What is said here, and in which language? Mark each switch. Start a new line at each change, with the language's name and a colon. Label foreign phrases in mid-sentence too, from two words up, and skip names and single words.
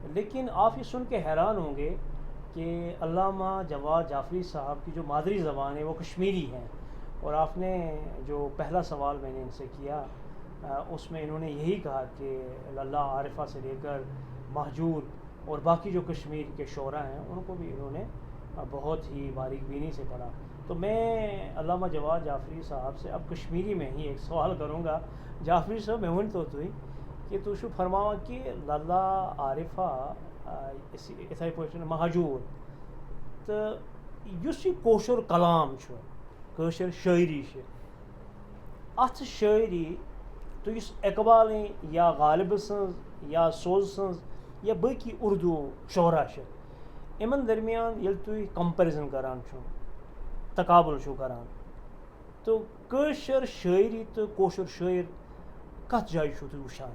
Urdu: لیکن آپ یہ سن کے حیران ہوں گے کہ علامہ جواد جعفری صاحب کی جو مادری زبان ہے وہ کشمیری ہے، اور آپ نے جو پہلا سوال میں نے ان سے کیا اس میں انہوں نے یہی کہا کہ للہ عارفہ سے لے کر مہجور اور باقی جو کشمیر کے شعراء ہیں ان کو بھی انہوں نے بہت ہی باریک بینی سے پڑھا. تو میں علامہ جواد جعفری صاحب سے اب کشمیری میں ہی ایک سوال کروں گا.
Kashmiri: جعفری صاحب میں ون تو تھی کہ تو شو فرماوا کہ للہ عارفہ اتھے پٲٹھۍ مہجور تو یُس یہ کوشر کلام چھُ کٲشِر شاعری چھِ اتھ شاعری تو یُس اقبالٕنۍ یا غالب سٕنٛز یا سوز سٕنٛز یا باقی اردو شعرا چھِ یِمن درمیان ییٚلہِ تُہۍ کمپیرزن کران چھُو تقابل چھُو کران تو کٲشِر شاعری تہٕ کٲشُر شٲعر کتھ جایہِ چھُو تُہۍ وٕچھان؟